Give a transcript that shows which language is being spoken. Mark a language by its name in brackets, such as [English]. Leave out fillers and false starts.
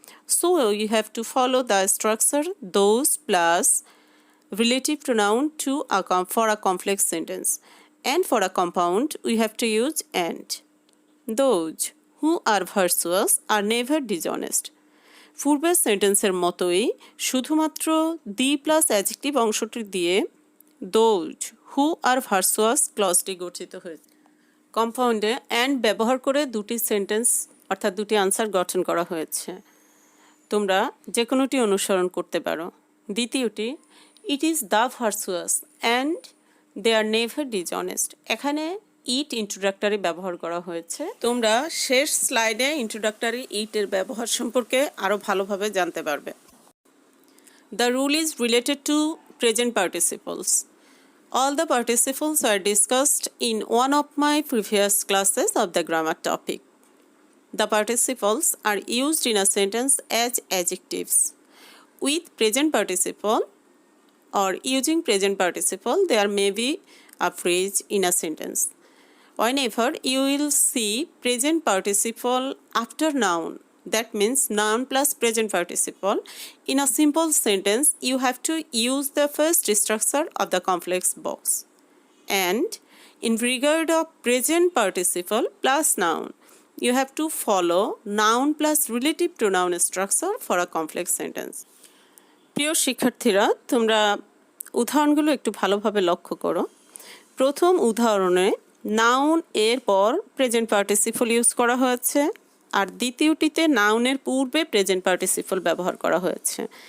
[English] So you have to follow the structure those plus relative pronoun to for a complex sentence. And for a compound, we have to use and. Those who are virtuous are never dishonest. [Bangla] পূর্বের সেন্টেন্সের মতোই শুধুমাত্র the plus adjective অংশটি দিয়ে [English] those who are virtuous [Bangla] ক্লজটি গঠিত হয়েছে। কম্পাউন্ডে and ব্যবহার করে দুটি সেন্টেন্স অর্থাৎ দুটি আনসার গঠন করা হয়েছে। তোমরা যে কোনোটি অনুসরণ করতে পারো। দ্বিতীয়টি, [English] It is the virtuous and they are never dishonest. [Bangla] এখানে ইট ইন্ট্রোডাক্টরি ব্যবহার করা হয়েছে। তোমরা শেষ স্লাইডে ইন্ট্রোডাক্টরি ইটের ব্যবহার সম্পর্কে আরও ভালোভাবে জানতে পারবে। [English] The rule is related to present participles. All the participles are discussed in one of my previous classes of the grammar topic. The participles are used in a sentence as adjectives. With present participle or using present participle, there may be a phrase in a sentence. Whenever you will see present participle after noun, that means noun plus present participle, in a simple sentence, you have to use the first structure of the complex box. And in regard of present participle plus noun, you have to follow noun plus relative pronoun structure for a complex sentence. [Bangla] প্রিয় শিক্ষার্থীরা, তোমরা উদাহরণগুলো একটু ভালোভাবে লক্ষ্য করো। প্রথম উদাহরণে নাউন এর পর প্রেজেন্ট পার্টিসিপল ইউজ করা হয়েছে, আর দ্বিতীয়টিতে নাউনের পূর্বে প্রেজেন্ট পার্টিসিপল ব্যবহার করা হয়েছে।